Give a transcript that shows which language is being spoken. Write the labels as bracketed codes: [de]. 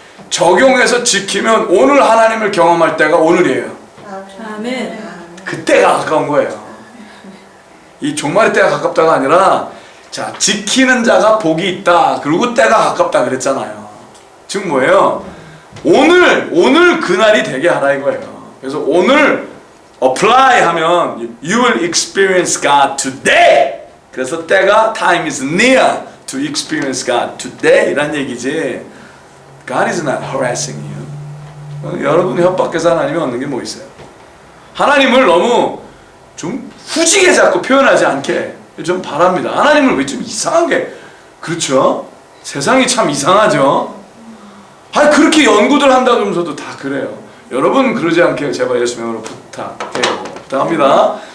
[ko] 적용해서 지키면 오늘 하나님을 경험할 때가 오늘이에요. 아멘. 그때가 가까운 거예요. 이 종말의 때가 가깝다가 아니라 자, 지키는 자가 복이 있다. 그리고 때가 가깝다 그랬잖아요. 즉 뭐예요? 오늘 그날이 되게 하라 이거예요. 그래서 오늘 apply 하면 [en] you will experience God today. [ko] 그래서 때가 [en] time is near to experience God today [ko] 이란 얘기지. [en] God is not harassing you. [ko] 여러분이 협박해서 하나님이 얻는 게 뭐 있어요? 하나님을 너무 좀 후지게 자꾸 표현하지 않게 좀 바랍니다. 하나님을 왜 좀 이상하게, 그렇죠? 세상이 참 이상하죠? 그렇게 연구들 한다 그러면서도 다 그래요. 여러분 그러지 않게 제발 예수님으로 부탁합니다.